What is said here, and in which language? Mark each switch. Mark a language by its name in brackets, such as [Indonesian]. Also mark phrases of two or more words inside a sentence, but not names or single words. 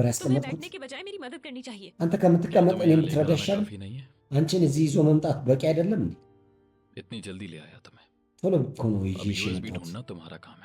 [Hindi] तुम्हें [Amharic] ያስቀመጥኩት? [Hindi] बैठने के बजाय मेरी मदद करनी चाहिए। [Amharic] አንተ ከምትቀመጥ [Hindi] तुम्हें [Amharic] እኔ [Hindi] यहाँ [Amharic] የምትረዳ [Hindi] लेकर आना [Amharic] ይሻላል። [Hindi] काफी नहीं है? [Amharic] አንቺን እዚህ ይዞ መምጣት በቂ አይደለም እንዴ? [Hindi] इतनी जल्दी ले आया तुम्हें। [Amharic] ቶሎ እኮ ነው [Hindi] अब [Amharic] ይዤ [Hindi] यूएसबी [Amharic] የመጣሁት። [Hindi] ढूंढना तुम्हारा काम है।